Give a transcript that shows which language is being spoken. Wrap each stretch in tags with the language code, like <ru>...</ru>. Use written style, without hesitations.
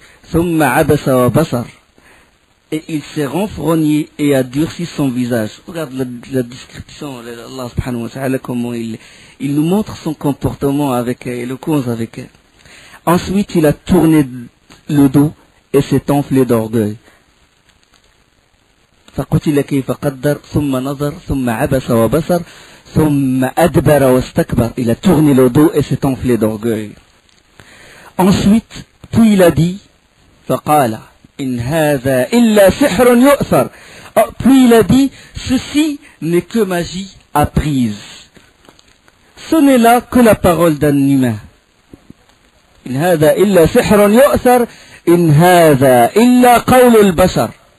<ar>Thumma abasa wa basar.</ar> <fr>Et il s'est renfrogné et a durci son visage. Regarde la description, Allah subhanahu wa ta'ala, comment il nous montre son comportement avec le cause avec elle. Ensuite, il a tourné le dos et s'est enflé d'orgueil.</fr> <ar>فقتل كيف قدر ثم نظر ثم عبس وبصر ثم أدبر واستكبر.</ar> <fr>Il a tourné le dos et s'est enflé d'orgueil. Ensuite, puis il a dit</fr> <ar>فقال إن هذا إلا سحر يؤثر.</ar> <fr>Puis il a dit, ceci n'est que magie apprise. Ce n'est là que la parole d'un humain.</fr> <ar>إن هذا إلا سحر يؤثر إن هذا إلا قول البشر.</ar>